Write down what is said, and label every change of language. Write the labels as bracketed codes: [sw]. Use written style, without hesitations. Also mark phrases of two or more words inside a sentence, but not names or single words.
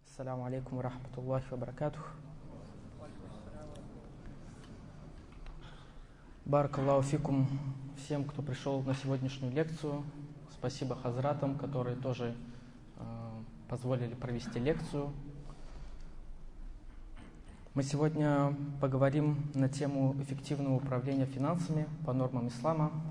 [ar] السلام عليكم ورحمة الله وبركاته. بارك الله فيكم [ru] всем, кто пришел на сегодняшнюю лекцию. Спасибо хазратам, которые тоже позволили провести лекцию. Мы сегодня поговорим на тему эффективного управления финансами по нормам ислама.